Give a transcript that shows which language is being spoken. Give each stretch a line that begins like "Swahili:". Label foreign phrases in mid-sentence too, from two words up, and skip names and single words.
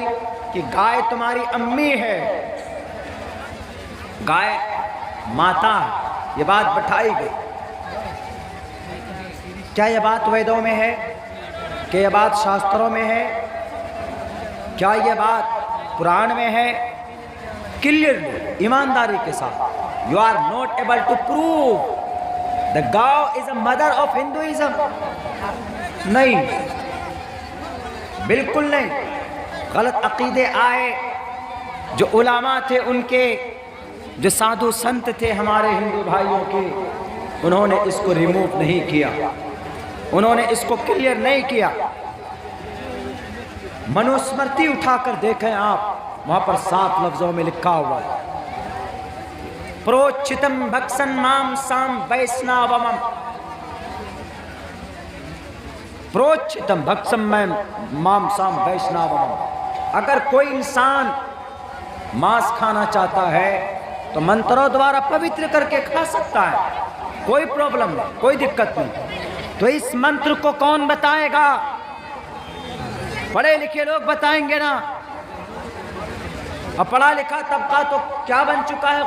Urdu: کہ گائے تمہاری امی ہے، گائے ماتا ہے، یہ بات بٹھائی گئی۔ کیا یہ بات ویدوں میں ہے؟ کیا یہ بات شاستروں میں ہے؟ کیا یہ بات قرآن میں ہے؟ کلیئرلی، ایمانداری کے ساتھ،
English: you are not able to prove the cow is a mother of Hinduism۔
Urdu: نہیں، بالکل نہیں۔ غلط عقیدے آئے، جو علماء تھے ان کے، جو سادھو سنت تھے ہمارے ہندو بھائیوں کے، انہوں نے اس کو ریموو نہیں کیا، انہوں نے اس کو کلیئر نہیں کیا۔ منوسمرتی اٹھا کر دیکھیں آپ، وہاں پر 7 لفظوں میں لکھا ہوا ہے،
Sanskrit: प्रोचितम् भक्षन् मां सं वैष्णवमम्, प्रोचितम् भक्षम् मां सं वैष्णवमम्.
Urdu: اگر کوئی انسان ماंس کھانا چاہتا ہے تو منتروں دوارا پوتر کر کے کھا سکتا ہے، کوئی پرابلم نہیں، کوئی دقت نہیں۔ تو اس منتر کو کون بتائے گا؟ پڑھے لکھے لوگ بتائیں گے نا، اور پڑھا لکھا طبقہ تو کیا بن چکا ہے؟